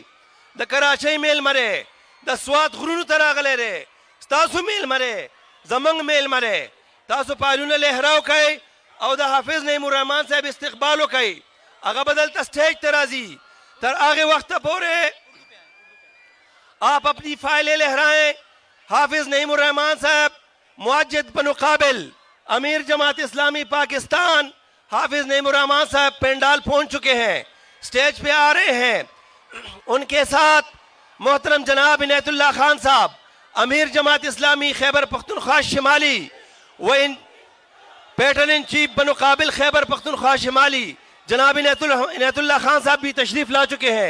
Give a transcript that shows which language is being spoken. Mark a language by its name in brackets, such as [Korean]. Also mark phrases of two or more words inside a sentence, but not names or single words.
[Pashto] د کراچۍ میلمه دی، د سوات غرونو ته راغلی دی، ستاسو میلمه دی، زمونږ میلمه دی. تاسو فایلونه لهراو کوي او د حافظ نعیم الرحمن صاحب استقبال کوي. هغه به دلته سٹیج ته راځي. تر هغه وخته پورې [Urdu] آپ اپنی فائلیں لہرائیں. حافظ نعیم الرحمن صاحب مؤجد بنو قابل امیر جماعت اسلامی پاکستان حافظ نعیم الرحمن صاحب پینڈال پہنچ چکے ہیں، سٹیج پہ آ رہے ہیں. ان کے ساتھ محترم جناب عنایت اللہ خان صاحب امیر جماعت اسلامی خیبر پختونخوا شمالی و [English] patron in chief [Urdu] بنو قابل خیبر پختونخوا شمالی جناب عنایت اللہ خان صاحب بھی تشریف لا چکے ہیں.